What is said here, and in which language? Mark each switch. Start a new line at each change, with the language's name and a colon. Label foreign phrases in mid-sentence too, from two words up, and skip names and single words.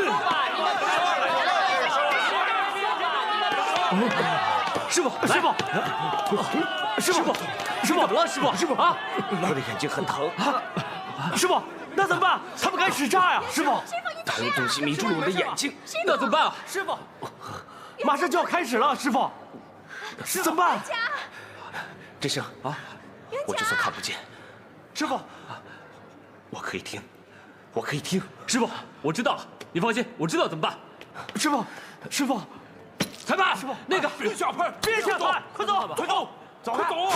Chinese: 师傅，怎么了？师傅啊！我的眼睛很疼。師傅，那怎麼辦？他們開始炸呀！師傅，他用東西迷住了我的眼睛，那怎麼辦啊？師傅，馬上就要開始了，師傅，怎麼辦？這聲啊，我就算看不見，師傅，我可以聽，我可以聽。師傅，我知道了，你放心，我知道怎麼辦。師傅，裁判，師傅，那個別下拍，快走，快走，快走！